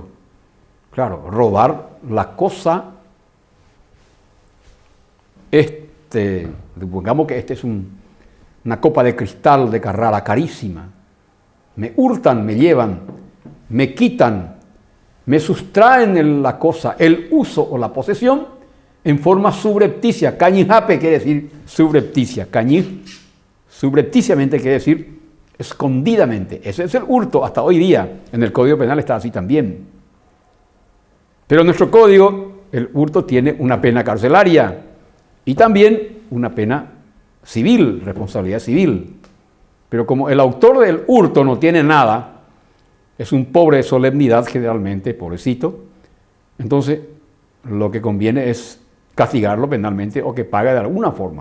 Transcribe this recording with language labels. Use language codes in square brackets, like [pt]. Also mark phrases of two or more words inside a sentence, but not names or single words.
[es] Claro, robar la cosa, supongamos que este es una copa de cristal de Carrara carísima. Me hurtan, me llevan, me quitan, me sustraen la cosa, el uso o la posesión en forma subrepticia. Cañijape quiere decir subrepticia. Cañij, subrepticiamente quiere decir escondidamente. Ese es el hurto hasta hoy día. En el Código Penal está así también. Pero en nuestro código, el hurto tiene una pena carcelaria y también una pena civil, responsabilidad civil. Pero como el autor del hurto no tiene nada, es un pobre de solemnidad generalmente, pobrecito, entonces lo que conviene es castigarlo penalmente o que pague de alguna forma.